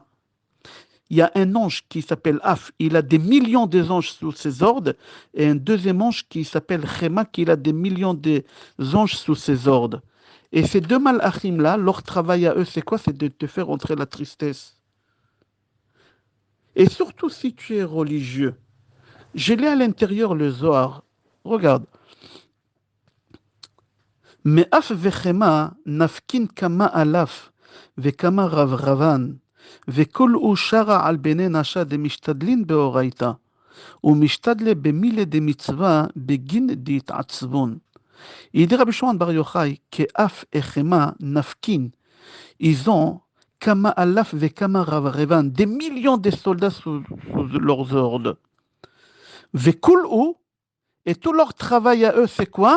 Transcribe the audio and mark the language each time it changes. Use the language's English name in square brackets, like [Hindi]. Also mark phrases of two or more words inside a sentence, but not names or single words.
[French] Il y a un ange qui s'appelle Af, il a des millions d'anges sous ses ordres, et un deuxième ange qui s'appelle Chema, qui a des millions d'anges sous ses ordres. Et ces deux malachim-là, leur travail à eux, c'est quoi? C'est de te faire entrer la tristesse. Et surtout si tu es religieux. Je l'ai à l'intérieur le Zohar. Regarde. [Aramaic] מאף וחמה נפקין כמה אלף וכמה רברבן, וכל אושרה על בני נשה דמשתדלין באורייתא, ומשתדלה במילי דמצווה בגין דהתעצבון. [French] Il dit Rabbi Shimon Bar Yochai qu'Af et Chema nafkin, ils ont [Aramaic] כמה אלף וכמה רברבן, [French] des millions de soldats sous leurs ordres. Vekul ou, et tout leur travail à eux, c'est quoi?